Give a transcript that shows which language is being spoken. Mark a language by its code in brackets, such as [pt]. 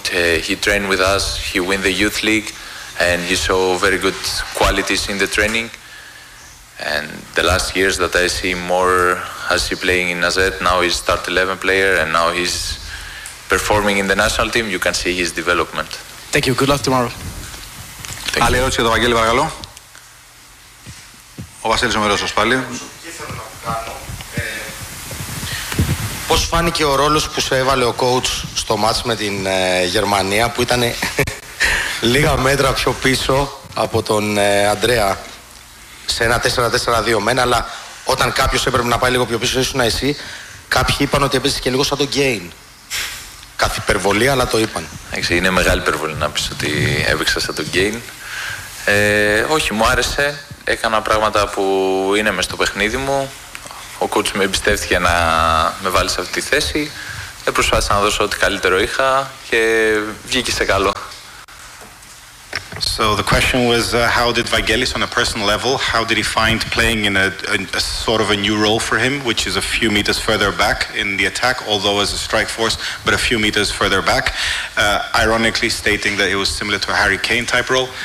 [en] He trained with us. He won the youth league, and he showed very good qualities in the training. And the last years that I see more as he playing in AZ, now he's start 11 player, and now he's performing in the national team. You can see his development. Thank you. Good luck tomorrow. [el] Άλλη ερώτηση για τον Βαγγέλη, παρακαλώ. Ο Βασίλης Ομερός, πάλι. Πώς φάνηκε ο ρόλος που σου έβαλε ο coach στο μάτς με την Γερμανία που ήταν λίγα μέτρα πιο πίσω από τον Αντρέα σε ένα 4-4-2 μένα, αλλά όταν κάποιος έπρεπε να πάει λίγο πιο πίσω ήσουν εσύ, κάποιοι είπαν ότι έπαιζε και λίγο σαν τον Γκέιν. Κάθε υπερβολή, αλλά το είπαν. Είναι μεγάλη υπερβολή να πεις ότι έπαιξα σαν τον Γκέιν. Όχι, μου άρεσε. Έκανα πράγματα που είναι μες στο παιχνίδι μου. Ο coach με εμπιστεύτηκε να με βάλει σε αυτή τη θέση. Προσπάθησα να δώσω ό,τι καλύτερο είχα και βγήκε σε καλό. [en] So the question was how did Vangelis on a personal level, how did he find playing in a sort of a new role for him, which is a few meters further back in the attack, although as a strike force, but a few meters further back, ironically stating that it was similar to a Harry Kane type role.